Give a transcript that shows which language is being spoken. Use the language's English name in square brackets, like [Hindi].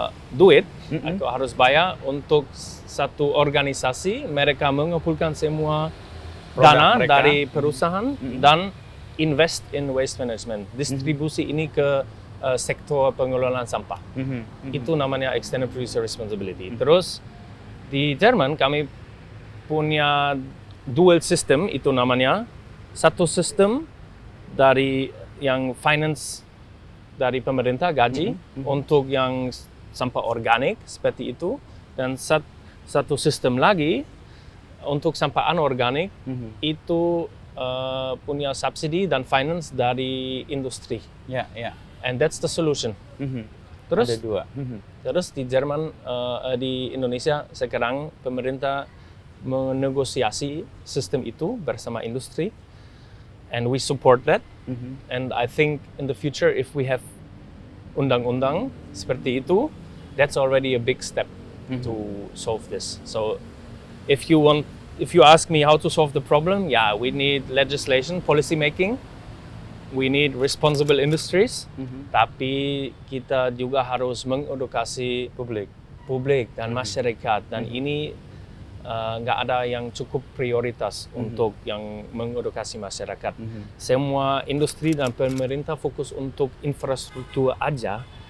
[Indonesian] duit atau harus bayar untuk satu organisasi, mereka mengumpulkan semua dana mereka dari perusahaan dan [English] invest in waste management, [Indonesian] distribusi ini ke sektor pengelolaan sampah. Itu namanya extended producer responsibility. Terus di Jerman kami punya dual system, itu namanya. Satu sistem dari yang finance dari pemerintah gaji untuk yang sampah organik seperti itu, dan satu sistem lagi untuk sampah anorganik itu punya subsidi dan finance dari industri. Ya, ya. [English] And that's the solution. [Indonesian] Terus Ada dua. Terus di Jerman, di Indonesia sekarang pemerintah menegosiasi sistem itu bersama industri, [English] and we support that. And I think in the future, if we have [Indonesian] undang-undang seperti itu, [English] that's already a big step to solve this. So if you ask me how to solve the problem, yeah, we need legislation, policy making. We need responsible industries, [Indonesian] tapi kita juga harus mengedukasi publik dan masyarakat, dan ini nggak ada yang cukup prioritas untuk yang mengedukasi masyarakat. Semua industri dan pemerintah fokus untuk infrastruktur aja.